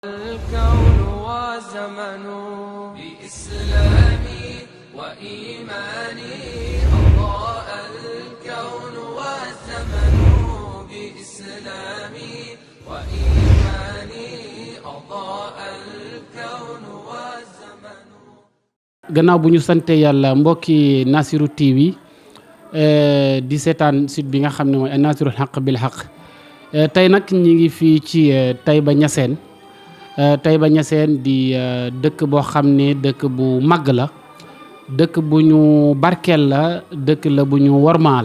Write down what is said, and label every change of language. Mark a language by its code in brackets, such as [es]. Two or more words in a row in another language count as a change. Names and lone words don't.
[ar] الكون وزمن بإسلامي وإيماني أضاء الكون والزمن بإسلامي وإيماني أضاء الكون والزمن. [wo] gannaaw bu ñu sante yàlla mbokki Nassirou TV di seetaan site bi nga xam ne mooy Nassirul Haq bil Haq tey nag ñi ngi fii ci Taïba Niassène Taïba Niassène di dëkk boo xam ne dëkk bu màgg la, dëkk bu ñu barkeel la, dëkk la bu ñu wormaal.